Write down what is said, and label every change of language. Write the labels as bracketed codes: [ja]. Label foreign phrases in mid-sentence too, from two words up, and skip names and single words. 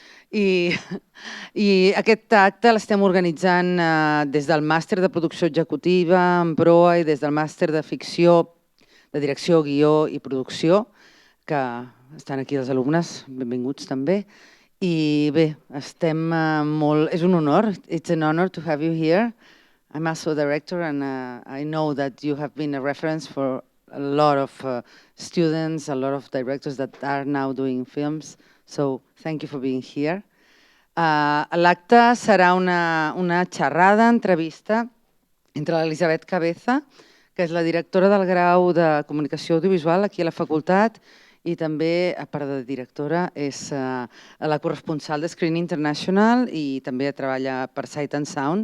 [ca] I aquest acte l'estem organitzant des del màster de producció executiva en proa i des del màster de ficció, de direcció, guió i producció, que estan aquí els alumnes, benvinguts també. I bé, estem molt... És un honor, [en] it's an honor to have you here. I'm also a director and I know that you have been a reference for a lot of students, a lot of directors that are now doing films. So thank you for being here. [ca] L'acte serà una xerrada, entrevista, entre l'Elisabet Cabeza, que és la directora del grau de Comunicació Audiovisual aquí a la facultat, i també, a part de directora, és la corresponsal de Screen International i també treballa per Sight and Sound.